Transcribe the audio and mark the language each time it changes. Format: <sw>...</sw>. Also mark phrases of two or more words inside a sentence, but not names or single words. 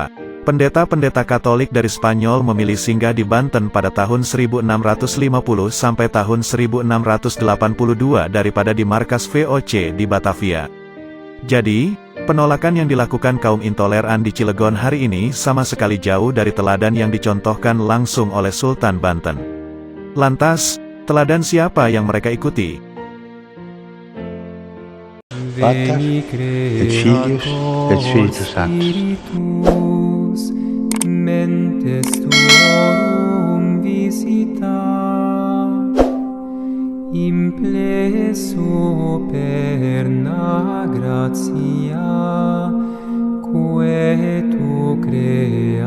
<id>Pendeta-pendeta Katolik dari Spanyol memilih singgah di Banten pada tahun 1650 sampai tahun 1682 daripada di markas VOC di Batavia. Jadi, penolakan yang dilakukan kaum intoleran di Cilegon hari ini sama sekali jauh dari teladan yang dicontohkan langsung oleh Sultan Banten. Lantas, teladan siapa yang mereka ikuti?</id> <la>Pater, et Filius, et Spiritus Spiritus, mentes tuorum visita, impleso perna gratia, quae tu creator</la>